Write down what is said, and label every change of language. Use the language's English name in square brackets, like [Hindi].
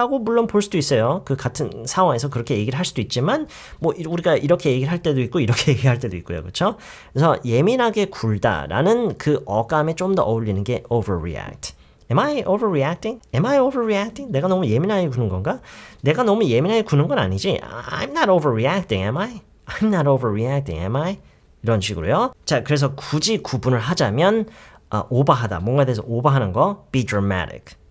[Korean] 라고 물론 볼 수도 있어요. 그 같은 상황에서 그렇게 얘기를 할 수도 있지만 뭐 우리가 이렇게 얘기를 할 때도 있고 이렇게 얘기할 때도 있고요. 그렇죠? 그래서 예민하게 굴다라는 그 어감에 좀 더 어울리는 게 overreact. [English] Am I overreacting? [Korean] 내가 너무 예민하게 구는 건가? 내가 너무 예민하게 구는 건 아니지. [English] I'm not overreacting, am I? I'm not overreacting, am I? [Korean] 이런 식으로요. 자, 그래서 굳이 구분을 하자면 오버하다, 뭔가에 대해서 오버하는 거, [English] be dramatic.